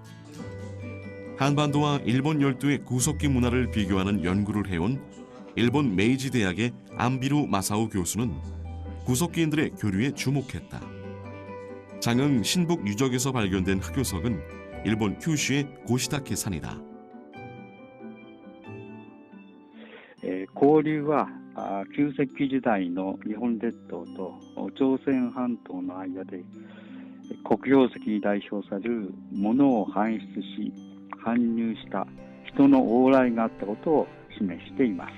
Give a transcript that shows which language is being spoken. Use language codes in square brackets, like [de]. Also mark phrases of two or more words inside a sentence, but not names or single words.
[ko] 한반도와 일본 열도의 구석기 문화를 비교하는 연구를 해온 일본 메이지 대학의 안비루 마사오 교수는 구석기인들의 교류에 주목했다. 장흥 신북 유적에서 발견된 흑요석은 일본 큐슈의 고시다케 산이다. [ja] 交流は旧石器時代の日本列島と朝鮮半島の間で黒曜石に代表されるものを搬出し搬入した人の往来があったことを示しています。